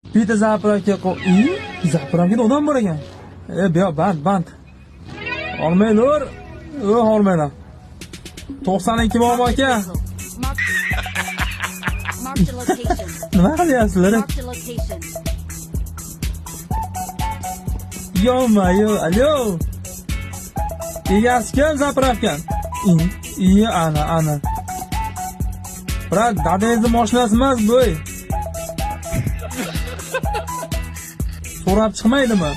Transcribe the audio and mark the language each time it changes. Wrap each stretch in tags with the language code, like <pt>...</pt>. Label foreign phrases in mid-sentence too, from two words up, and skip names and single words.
<uz>Bitta zapravka zapravkada odam bor ekan. Bu yoq band. Olmaylar. Olmaylar. 92 bor aka.</uz> <en>Mark the location.</en> <uz>Nima qilyapsizlar?</uz> <en>Mark the location.</en> <uz>Yo, alo. Egasi kim zapravkan? Ana. Brat, dadangizni mashinasi emas bu. So'rab chiqmaydimi?</uz>